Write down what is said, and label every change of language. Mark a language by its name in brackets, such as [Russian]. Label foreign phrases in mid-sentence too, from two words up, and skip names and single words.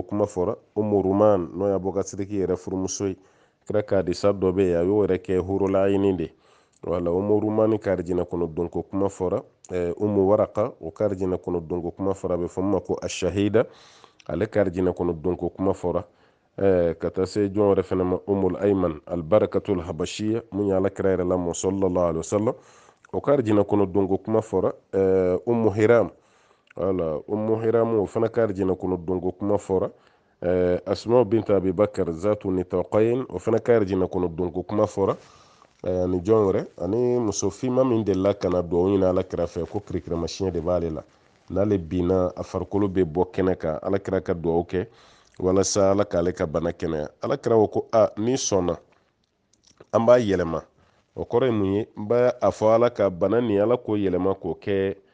[Bambara] kuma fɔra Umu Ruman n'o y'a bɔ ka sidiki yɛrɛ furumuso ye kira ka hadisa dɔ bɛ yen a y'o yɛrɛ kɛ hurula ayini de wala Umu Ruman ka arijinɛ kɔnɔ donko kuma fɔra Umu Waraka o ka arijinɛ kɔnɔ donko kuma fɔra a bɛ fɔ min ma ko ashahida ale ka arijinɛ kɔnɔ donko kuma fɔra ka taa se jɔn wɛrɛ fɛnɛ ma Umul Ayman albarakatul habashiya mun ye alakira yɛrɛ lamɔ sallallahu [Arabic] عليه وسلم [Bambara] o ka arijinɛ kɔnɔ donko kuma fɔra Ummu Hiram wala Ummu Hiram o fana ka arijinɛ kɔnɔ donko kuma fɔra Asma bint Abi Bakar zatu nitaqayn o fana ka arijinɛ kɔnɔ donko kuma fɔra ni jɔn wɛrɛ ani muso finma min delila ka na duwawu ɲini alakira fɛ ko kirikirimasiyɛn de b'ale la n'ale binna a farikolo bɛ bɔ kɛnɛ kan alakira ka duwawu kɛ walasa ala k'ale ka bana kɛnɛya alakira ko ni sɔnna an b'a yɛlɛma o kɔrɔ ye mun ye n b'a fɔ ala ka bana nin ala k'o yɛlɛma k'o kɛ